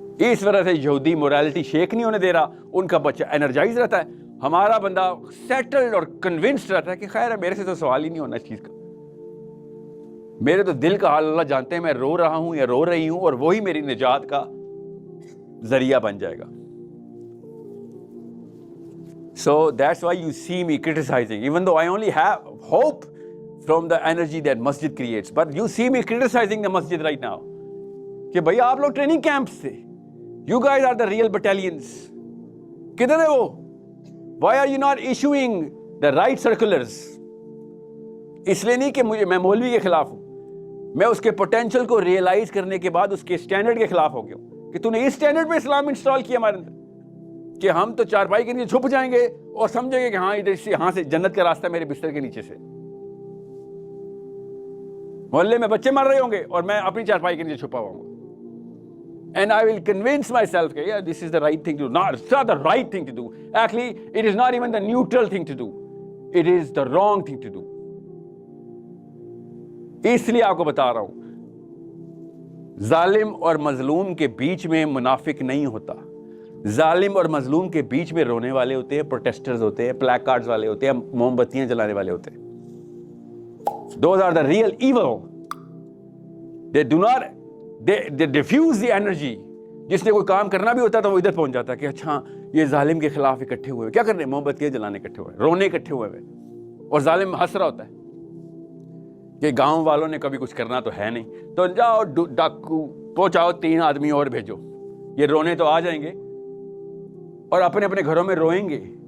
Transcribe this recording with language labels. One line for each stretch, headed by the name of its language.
Urdu: اس وجہ سے یہودی مورالٹی شیک نہیں ہونے دے رہا, ان کا بچہ انرجائز رہتا ہے. ہمارا بندہ سیٹلڈ اور کنونسڈ رہتا ہے کہ خیر ہے, میرے سے تو سوال ہی نہیں ہونا اس چیز کا, میرے تو دل کا حال اللہ جانتے ہیں, میں رو رہا ہوں یا رو رہی ہوں, اور وہی میری نجات کا ذریعہ بن جائے گا.
English: So that's why you see me criticizing, even though I only have hope from the energy that masjid creates, but you see me criticizing the masjid right now
Urdu: کہ بھئی آپ لوگ ٹریننگ کیمپس تھے,
English: you guys are the real battalions.
Urdu: کدھر ہے وہ؟
English: Why are you not issuing the right circulars?
Urdu: اس لیے نہیں کہ میں مولوی کے خلاف ہوں, میں اس کے پوٹینشل کو ریئلائز کرنے کے بعد اس کے اسٹینڈرڈ کے خلاف ہو گیا ہوں کہ تو نے اس اسٹینڈرڈ پہ اسلام انسٹال کیا ہمارے اندر کہ ہم تو چارپائی کے نیچے چھپ جائیں گے اور سمجھیں گے کہ ہاں ادھر سے, یہاں سے جنت کا راستہ میرے بستر کے نیچے سے. محلے میں بچے مر رہے ہوں گے اور میں اپنی چارپائی کے نیچے چھپا ہوا ہوں,
English: and I will convince myself that yeah, this is the right thing to do. Not, it's not the right thing to do. Actually, it is not even the neutral thing to do. It is the wrong thing to do.
Urdu: اس لیے آپ کو بتا رہا ہوں, ظالم اور مظلوم کے بیچ میں منافق نہیں ہوتا. ظالم اور مظلوم کے بیچ میں رونے والے ہوتے ہیں, پروٹیسٹرز ہوتے ہیں, پلیک کارڈز والے ہوتے ہیں, موم بتیاں جلانے والے ہوتے ہیں.
English: Those are the real evil. They do not, they diffuse the energy.
Urdu: جس نے کوئی کام کرنا بھی ہوتا ہے تو وہ ادھر پہنچ جاتا ہے کہ اچھا یہ ظالم کے خلاف اکٹھے ہوئے, کیا کر رہے ہیں؟ موم بتیاں جلانے اکٹھے ہوئے, رونے اکٹھے ہوئے, اور ظالم ہنس رہا ہوتا ہے کہ گاؤں والوں نے کبھی کچھ کرنا تو ہے نہیں, تو جاؤ ڈاکو پہنچاؤ 3 آدمی اور بھیجو, یہ رونے تو آ جائیں گے اور اپنے اپنے گھروں میں روئیں گے.